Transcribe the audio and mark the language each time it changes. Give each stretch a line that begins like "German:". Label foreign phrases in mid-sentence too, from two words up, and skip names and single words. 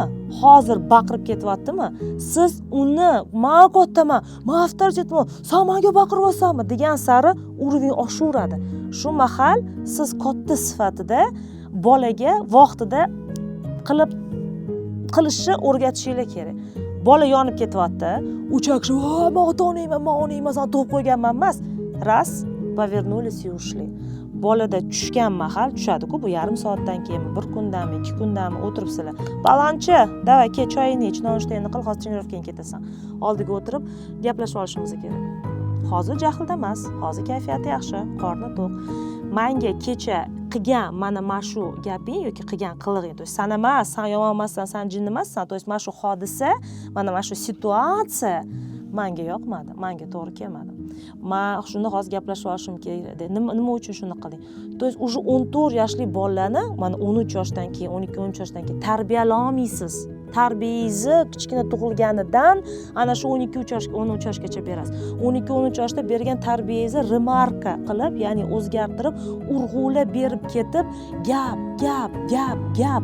Uzbek: Hozir baqirib ketyaptimi? Siz uni "Men kattaman, men avtoritetman, sen menga baqiryapsanmi?" degan sari uroving oshaveradi. Shu mahal siz katta sifatida bolaga vaqtida qilishni o'rgatishingiz kerak. Bola yonib ketyapti, uchakshi, "Men ota-onayman, men onayman, sen tug'ib qo'yganman" emas.
Russian: Раз повернулись и ушли.
Uzbek: Bolada tushgan mahal tushadi-ku, bu yarim soatdan keyinmi, 1 kundanmi, 2 kundanmi o'tiribsizlar. "Balonchi, davay ke choyingni ich, nonushtaingni qil, hozir trenirovkaga ketasan." Oldiga o'tirib gaplashib olishimiz kerak. Hozir jahlda emas, hozir kayfiyati yaxshi, qorni to'q. Menga kecha qilgan mana shu gaping yoki qilgan qilig'ing, to san emas, san yomon emassan, san jin emassan, to mana shu hodisa, mana shu situatsiya menga yoqmadi, menga to'g'ri kelmadi. Men shunda hozir gaplashib olishim kerak edi. Nima uchun shuni qilding?
Russian: То есть уже
Uzbek: 14 yoshli bolalarni mana 13 yoshdan keyin, 12-13 yoshdan keyin tarbiyalay olmaysiz. Tarbiyangizni kichkina tug'ilganidan ana shu 12-13 yoshgacha berasiz. 12-13 yoshda bergan tarbiyangizni remarka qilib, ya'ni o'zgartirib, urg'ulab berib ketib, gap.